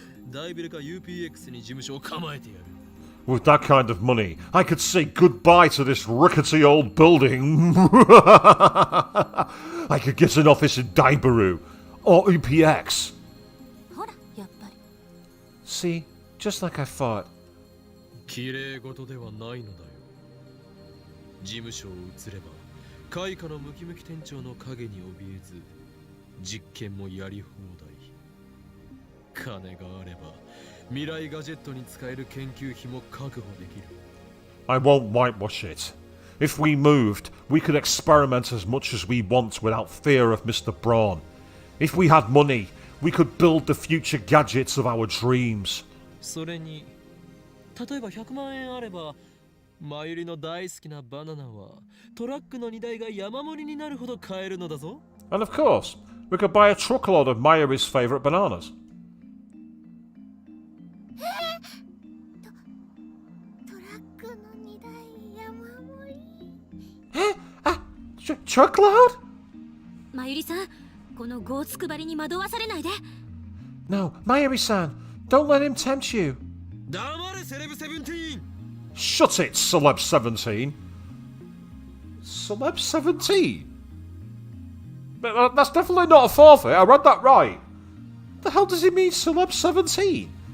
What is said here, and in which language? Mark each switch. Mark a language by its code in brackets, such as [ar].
[ja] 大ビルか UPX に事務所を構えてやる。 [en] With that kind of money, I could say goodbye to this rickety old building. I could get an office in Daibaru or UPX. [ja] ほら、やっぱり。 [en] See, just like I thought. [ja] 綺麗事ではないのだよ。事務所を移れば開花のムキムキ店長の影に怯えず実験もやり放題。金があれば未来ガジェットに使える研究費も確保できる。 [en] I won't whitewash it. If we moved, we could experiment as much as we want without fear of Mr. Braun. If we had money, we could build the future gadgets of our dreams. [ja] それに例えば100万円あればマユリの大好きなバナナはトラックの荷台が山盛りになるほど買えるのだぞ。 [en] And of course, we could buy a truckload of Mayuri's favourite bananas. [ja] トラックの荷台山盛り。 [en] Truckload? [ja] まゆりさん、このゴーツくばりに惑わされないで。 [en] No, Mayuri-san, don't let him tempt you. [ja] 黙れセレブ17。 [en] Shut it, Celeb 17. Celeb 17? That's definitely not a forfeit. I read that right. The hell does he mean, Celeb 17?